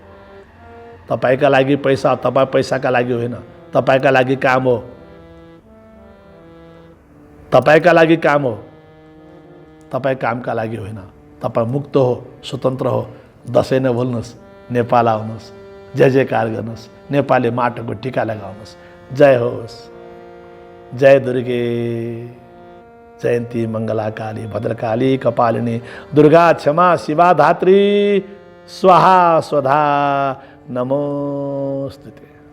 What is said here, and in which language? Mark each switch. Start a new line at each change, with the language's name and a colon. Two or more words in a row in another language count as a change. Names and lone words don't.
Nepali: तपाईँका लागि पैसा, तपाईँ पैसाका लागि होइन, तपाईँका लागि काम हो। तपाईँका लागि काम हो, तपाईँ कामका लागि होइन। तपाईँ मुक्त हो, स्वतन्त्र हो। दसैँ नभुल्नुहोस्, नेपाल आउनुहोस्, जय जयकार गर्नुहोस्, नेपाली माटोको टिका लगाउनुहोस्। जय होस्। जय दुर्गे।
Sanskrit: जयन्ती मङ्गला काली भद्रकाली कपालिनी दुर्गा क्षमा शिवा धात्री स्वाहा स्वधा नमोस्तुते।